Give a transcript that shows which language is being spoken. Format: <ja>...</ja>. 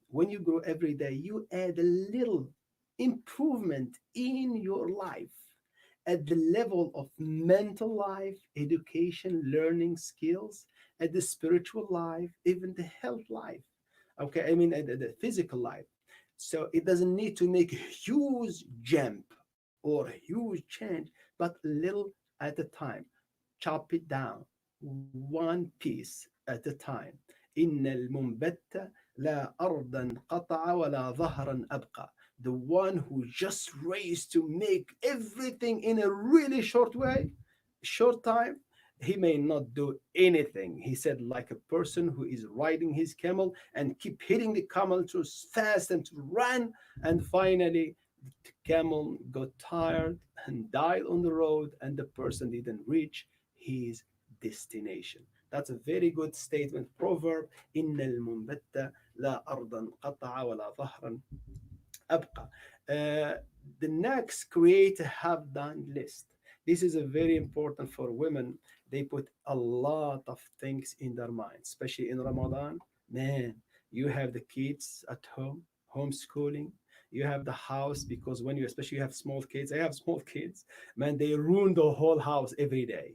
<en>When you grow every day, you add a little improvement in your life at the level of mental life, education, learning skills, at the spiritual life, even the health life. Okay, I mean, the physical life. So it doesn't need to make a huge jump or a huge change, but little at a time. Chop it down one piece at a time.</en> <ar>إن المنبت لا أرضا قطع ولا ظهرا أبقى.</ar> <en>The one who just raised to make everything in a really short way, short time, he may not do anything. He said, like a person who is riding his camel and keep hitting the camel to fast and to run, and finally the camel got tired and died on the road, and the person didn't reach his destination. That's a very good statement. Proverb,</en> <ar>إن المنبت لا أرضا قطع ولا ظهرا أبقى.</ar> <en>The next, create a have done list. This is a very important for women. They put a lot of things in their mind, especially in Ramadan. Man, you have the kids at home, homeschooling. You have the house, because when you, especially you have small kids, I have small kids, man, they ruin the whole house every day.</en>